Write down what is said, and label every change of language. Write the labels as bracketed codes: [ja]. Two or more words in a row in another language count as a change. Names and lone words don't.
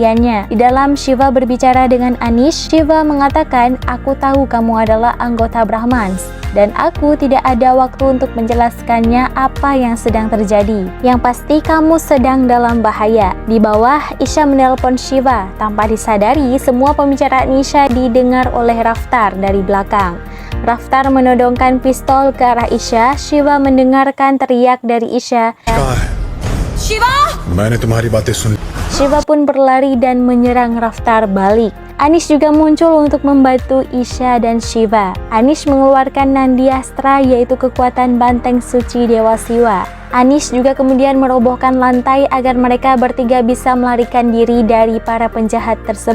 [id] Di dalam Shiva berbicara dengan Anish, Shiva mengatakan, aku tahu kamu adalah anggota Brahmans dan aku tidak ada waktu untuk menjelaskannya apa yang sedang terjadi. Yang pasti kamu sedang dalam bahaya. Di bawah, Isha menelpon Shiva. Tanpa disadari, semua pembicaraan Isha didengar oleh Raftar dari belakang. Raftar menodongkan pistol ke arah Isha. Shiva mendengarkan teriak dari Isha. [hi] शिवा मैंने तुम्हारी बातें सुन [id] Shiva pun berlari dan menyerang Raftar balik. Anish juga muncul untuk membantu Isha dan Shiva. Anish mengeluarkan Nandiastra, yaitu kekuatan banteng suci Dewa Siwa. Anish juga kemudian merobohkan lantai agar mereka bertiga bisa melarikan diri dari para penjahat tersebut.